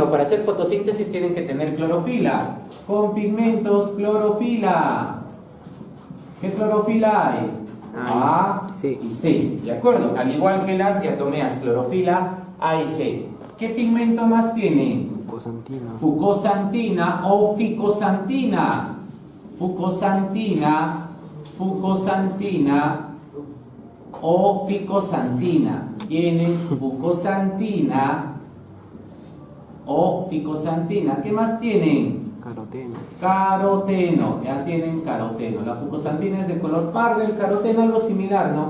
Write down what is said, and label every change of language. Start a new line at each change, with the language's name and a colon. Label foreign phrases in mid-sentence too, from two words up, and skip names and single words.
Spanish: Para hacer fotosíntesis tienen que tener clorofila. Con pigmentos, clorofila. ¿Qué clorofila hay? A sí. y C, ¿de acuerdo? Al igual que las diatomeas, clorofila A y C. ¿Qué pigmento más tiene? Fucosantina. Fucosantina o ficosantina. Fucosantina, fucosantina o ficosantina. Tienen fucosantina o ficosantina. ¿Qué más tienen? Caroteno. Caroteno, ya tienen caroteno. La fucosantina es de color pardo, el caroteno algo similar, ¿no?